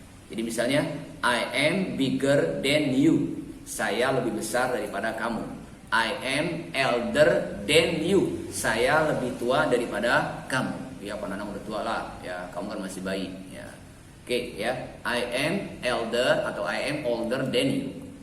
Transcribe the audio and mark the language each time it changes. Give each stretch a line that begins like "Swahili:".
Indonesian: Jadi misalnya
English: I am bigger than you.
Indonesian: Saya lebih besar daripada kamu.
English: I am elder than you.
Indonesian: Saya lebih tua daripada kamu. Ya, Pananang udah tua lah. Ya, kamu kan masih bayi. Ya. Oke, ya.
English: I am elder atau I am older than you.